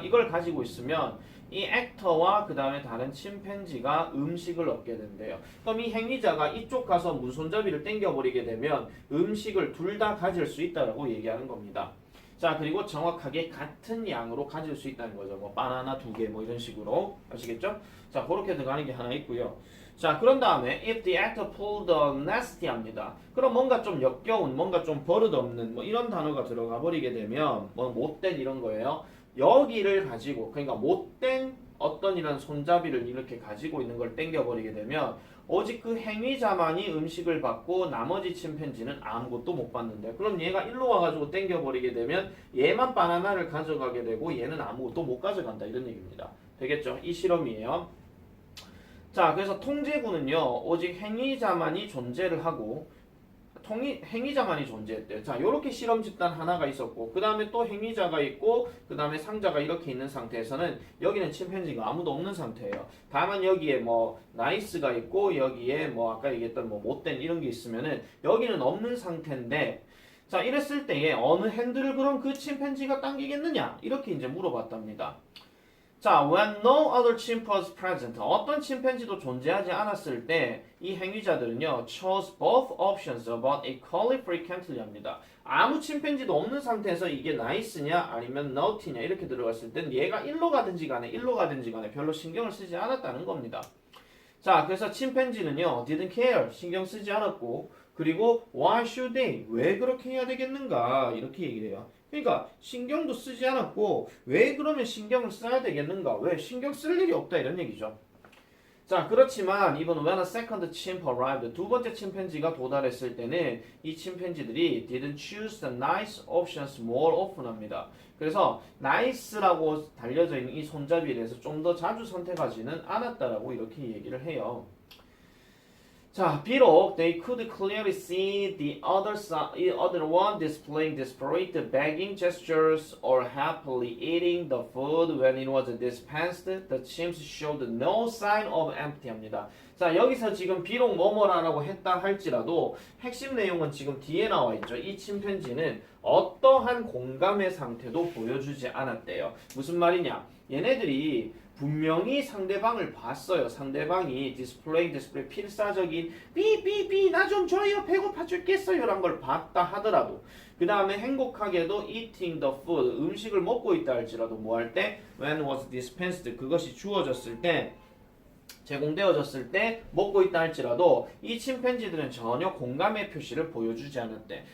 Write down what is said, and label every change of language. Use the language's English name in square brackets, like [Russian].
[Korean] 이걸 가지고 있으면 이 액터와 그 다음에 다른 침팬지가 음식을 얻게 된대요. 그럼 이 행위자가 이쪽 가서 문손잡이를 당겨버리게 되면 음식을 둘 다 가질 수 있다라고 얘기하는 겁니다. 자 그리고 정확하게 같은 양으로 가질 수 있다는 거죠. 뭐 바나나 2개 뭐 이런 식으로 아시겠죠? 자 그렇게 들어가는 게 하나 있고요. 자 그런 다음에 [English] if the actor pulled a nasty [Korean] 합니다. 그럼 뭔가 좀 역겨운 뭔가 좀 버릇없는 뭐 이런 단어가 들어가 버리게 되면 뭐 못된 이런 거예요. 여기를 가지고 그러니까 못된 어떤 이런 손잡이를 이렇게 가지고 있는 걸 당겨버리게 되면 오직 그 행위자만이 음식을 받고 나머지 침팬지는 아무것도 못 받는데 그럼 얘가 일로 와가지고 당겨버리게 되면 얘만 바나나를 가져가게 되고 얘는 아무것도 못 가져간다 이런 얘기입니다. 되겠죠? 이 실험이에요. 자, 그래서 통제구는요, 오직 행위자만이 존재를 하고, 행위자만이 존재했대요. 자, 요렇게 실험 집단 하나가 있었고, 그 다음에 또 행위자가 있고, 그 다음에 상자가 이렇게 있는 상태에서는 여기는 침팬지가 아무도 없는 상태예요. 다만 여기에 뭐 나이스가 있고, 여기에 뭐 아까 얘기했던 뭐 못된 이런 게 있으면은 여기는 없는 상태인데, 자, 이랬을 때에 어느 핸들을 그럼 그 침팬지가 당기겠느냐? 이렇게 이제 물어봤답니다. 자, [English] when no other chimp was present, [Korean] 어떤 침팬지도 존재하지 않았을 때 이 행위자들은요, [English] chose both options about equally frequently [Korean] 합니다. 아무 침팬지도 없는 상태에서 이게 nice냐 아니면 naughty냐 이렇게 들어갔을 땐 얘가 1로 가든지 간에 1로 가든지 간에 별로 신경을 쓰지 않았다는 겁니다. 자, 그래서 침팬지는요, [English] didn't care, [Korean] 신경 쓰지 않았고, 그리고 [English] why should they, [Korean] 왜 그렇게 해야 되겠는가 이렇게 얘기를 해요. 그러니까 신경도 쓰지 않았고 왜 그러면 신경을 써야 되겠는가? 왜 신경 쓸 일이 없다 이런 얘기죠. 자, 그렇지만 이번 [English] when a second chimp arrived, [Korean] 두 번째 침팬지가 도달했을 때는 이 침팬지들이 [English] didn't choose the nice options more often [Korean] 합니다. 그래서 nice라고 달려져 있는 이 손잡이에 대해서 좀 더 자주 선택하지는 않았다라고 이렇게 얘기를 해요. 자, 비록 [English] they could clearly see the other one displaying desperate begging gestures or happily eating the food when it was dispensed, the chimps showed no sign of empty합니다. [Korean] 자, 여기서 지금 비록 뭐뭐라고 했다 할지라도 핵심 내용은 지금 뒤에 나와 있죠. 이 침팬지는 어떠한 공감의 상태도 보여주지 않았대요. 무슨 말이냐? 얘네들이 분명히 상대방을 봤어요. 상대방이 디스플레이 필사적인 삐삐삐 나 좀 줘요 배고파 죽겠어요 라는 걸 봤다 하더라도 그 다음에 행복하게도 [English] eating the food [Korean] 음식을 먹고 있다 할지라도 뭐 할 때 [English] when was dispensed [Korean] 그것이 주어졌을 때 제공되어졌을 때 먹고 있다 할지라도 이 침팬지들은 전혀 공감의 표시를 보여주지 않았대.